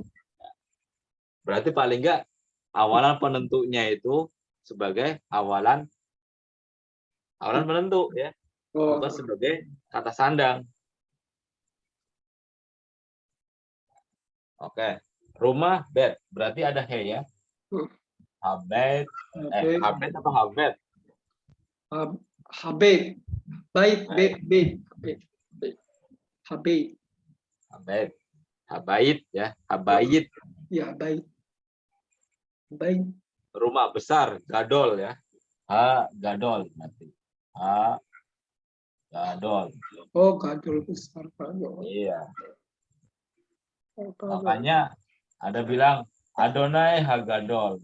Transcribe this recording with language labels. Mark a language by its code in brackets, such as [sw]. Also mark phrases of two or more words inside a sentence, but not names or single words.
[id] Berarti paling nggak awalan penentunya itu sebagai awalan penentu ya. Bukan sebagai kata sandang. Oke. Rumah, bed. Berarti ada he ya. Habet. Habet apa habet? Habet. Bait. Habet. Habet. Habait ya. Habait. Ya, baik. Baik. Rumah besar, gadol ya. Gadol nanti. Gadol. Oh, gadol besar, gadol. Iya. Makanya ada bilang [he] Adonai Hagadol.